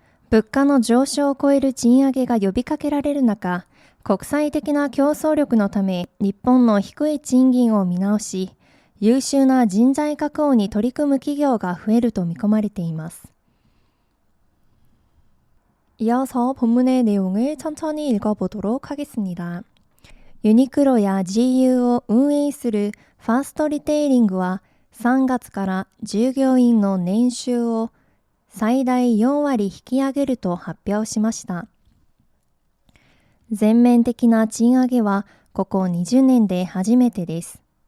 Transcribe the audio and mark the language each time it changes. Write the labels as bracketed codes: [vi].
[ja] 物価の上昇を超える賃上げが呼びかけられる中、国際的な競争力のため日本の低い賃金を見直し、優秀な人材確保に取り組む企業が増えると見込まれています。 [ko] 이어서 본문의 내용을 천천히 읽어보도록 하겠습니다. [ja] 유니클로야 GUを運営するファーストリテイリングは3月から従業員の年収を最大4割引き上げると発表しました。全面的な賃上げはここ20年で初めてです。